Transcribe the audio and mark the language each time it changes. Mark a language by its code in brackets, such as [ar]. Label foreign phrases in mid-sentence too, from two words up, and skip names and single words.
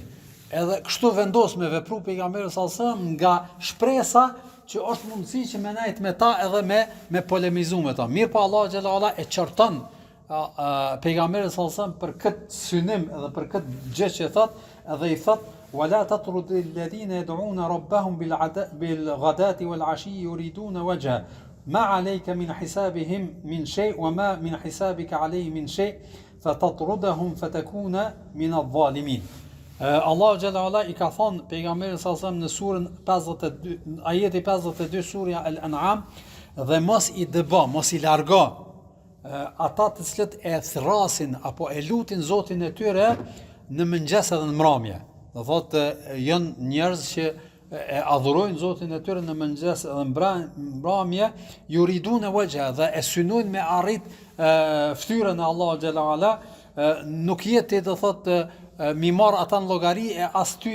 [sq] Edhe kështu vendos me vepru pejgamberi [ar] صلى الله عليه وسلم [sq] nga shpresa që është mundësi që me najt me ta edhe me polemizu me ta. Mirë pa Allah [ar] جل وعلا [sq] e qorton pejgamberi [ar] صلى الله عليه وسلم [sq] për këtë synim edhe për këtë gjë që thot, edhe i thot [ar] ولا تطرد الذين يدعون ربهم بالغداة والعشي يريدون وجهه ما عليك من حسابهم من شيء وما من حسابك عليه من شيء فتطردهم فتكون من الظالمين. [sq] Allah [ar] جل وعلا [sq] i ka thonë pejgamberit [ar] صلى الله عليه وسلم [sq] në surën 52, ajeti 52 surja Al-An'am, dhe mos i dëbo, mos i largo ata të cilët e thrasin apo e lutin Zotin e tyre në mëngjes edhe në mramje. Do thotë janë njerëz që e adhurojnë Zotin e tyre në mëngjes edhe në mbrëmje, [ar] يريدون وجه, [sq] dhe e synojnë me arrit fytyrën e Allahu [ar] جل وعلا, [sq] nuk jeti do thotë mi marr ata në llogari e as